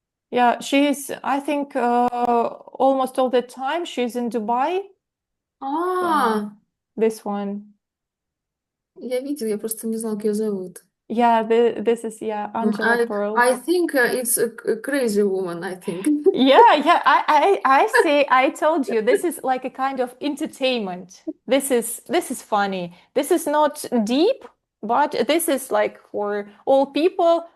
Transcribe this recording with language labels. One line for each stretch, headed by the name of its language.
English: Yeah, she's, I think, almost all the time she's in Dubai. This one.
Russian: Я видел, я просто не знала, как ее зовут.
English: Yeah, this is, yeah, Angela Pearl. I think it's a crazy woman, I think. Yeah. I say, I told you, this is like a kind of entertainment. This is funny. This is not deep, but this is like for all people.